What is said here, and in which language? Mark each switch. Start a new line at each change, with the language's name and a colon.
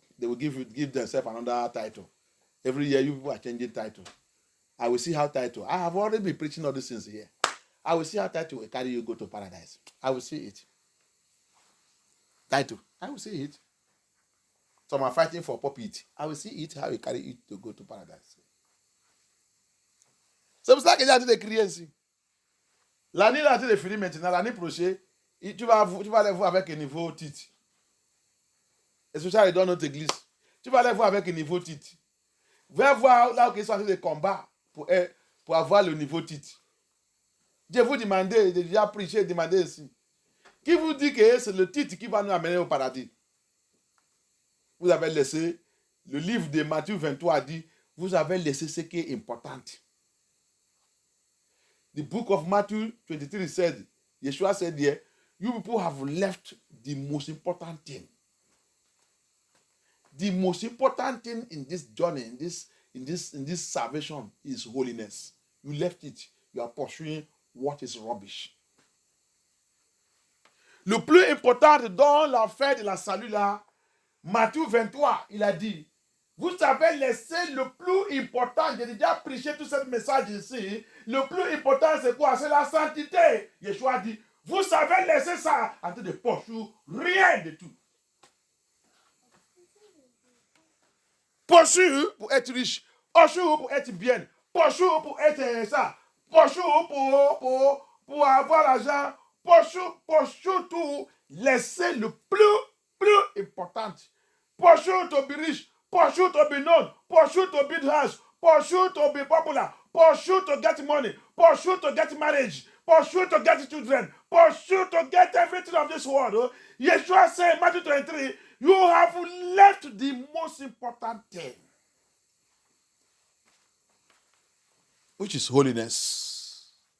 English: They will give themselves another title. Every year you people are changing title. I will see how title. I have already been preaching all these things here. I will see how title will carry you go to paradise. I will see it. Title. I will see it. Some are fighting for pulpit. I will see it, how you carry it to go to paradise.
French: C'est pour ça que j'ai dit de crier ici. L'année là, tu es fini maintenant. L'année prochaine, tu vas aller voir avec un niveau titre.
English: Especially
French: dans notre église. Tu vas aller voir avec un niveau titre. Va voir là où ils sont en train de combat pour avoir le niveau titre. Je vous demandais, j'ai déjà prêché, demandé ici. Qui vous dit que c'est le titre qui va nous amener au paradis? Vous avez laissé, le livre de Matthieu 23 dit, vous avez laissé ce qui est important.
English: The book of Matthew 23 said, Yeshua said here, you people have left the most important thing. The most important thing in this journey, in this salvation is holiness. You left it. You are pursuing what is rubbish.
French: Le plus important dans l'affaire de la salut là, Matthieu 23, il a dit, vous avez laissé le plus important, j'ai déjà prêché tout ce message ici, le plus important c'est quoi? C'est la sainteté. Yeshua dit, vous avez laissé ça en train de poursuivre rien de tout. Poursuivre pour être riche, poursuivre pour être bien, poursuivre pour être ça, poursuivre pour avoir l'argent, poursuivre tout, laissez le plus important.
English: Pursue to be rich, pursue to be known, pursue to build house, pursue to be popular, pursue to get money, pursue to get marriage, pursue to get children, pursue to get everything of this world. Yeshua said in Matthew 23, you have left the most important thing, which is holiness.